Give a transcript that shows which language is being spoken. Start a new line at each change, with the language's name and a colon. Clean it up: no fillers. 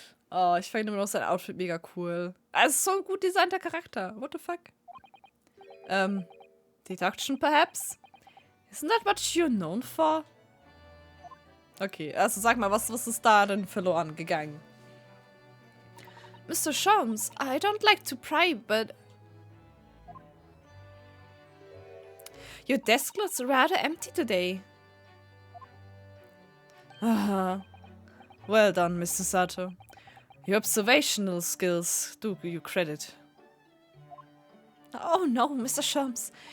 German: Oh, ich finde immer noch sein Outfit mega cool. Also so ein gut designter Charakter.
English: What the fuck? Deduction perhaps? Isn't that what you're known for?
German: Okay, also sag mal, was ist da denn verloren gegangen?
English: Mr. Sholmes, I don't like to pry, but your desk looks rather empty today. Well done, Mr. Sato. Your observational skills do you credit. Oh no, Mr. Sholmes.